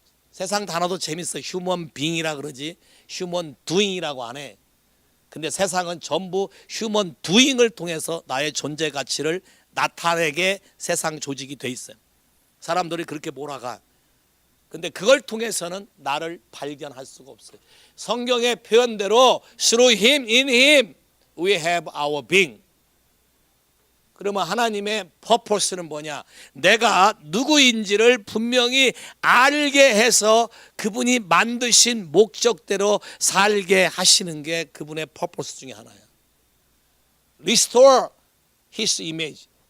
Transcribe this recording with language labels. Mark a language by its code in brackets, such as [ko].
[ko] 세상 단어도 재밌어. 휴먼 빙이라 그러지 휴먼 두잉이라고 안 해. 근데 세상은 전부 휴먼 두잉을 통해서 나의 존재 가치를 나타내게 세상 조직이 돼 있어요. 사람들이 그렇게 몰아가. 근데 그걸 통해서는 나를 발견할 수가 없어요. 성경의 표현대로 [en] through him, in him we have our being. [ko] 그러면 하나님의 purpose는 뭐냐? 내가 누구인지를 분명히 알게 해서 그분이 만드신 목적대로 살게 하시는 게 그분의 purpose 중에 하나야. [en] Restore his image.